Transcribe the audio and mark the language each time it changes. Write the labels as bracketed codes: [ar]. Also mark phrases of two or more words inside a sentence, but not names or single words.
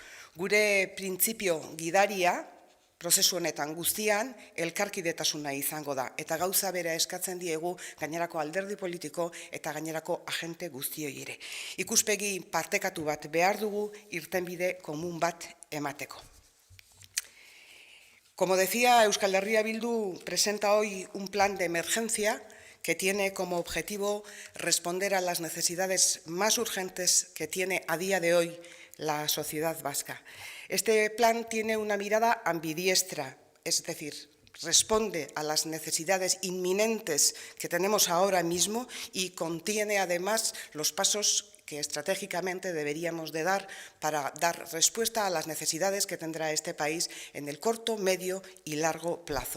[eu] Gure printzipio gidaria prozesu honetan guztian elkarkidetasuna izango da eta gauza bera eskatzen diegu gainerako alderdi politiko eta gainerako agente guztioi ere. Ikuspegi partekatu bat behar dugu irtenbide komun bat emateko. [es] Como decía, Euskal Herria Bildu presenta hoy un plan de emergencia que tiene como objetivo responder a las necesidades más urgentes que tiene a día de hoy la sociedad vasca. Este plan tiene una mirada ambidiestra, es decir, responde a las necesidades inminentes que tenemos ahora mismo y contiene además los pasos que estratégicamente deberíamos de dar para dar respuesta a las necesidades que tendrá este país en el corto, medio y largo plazo.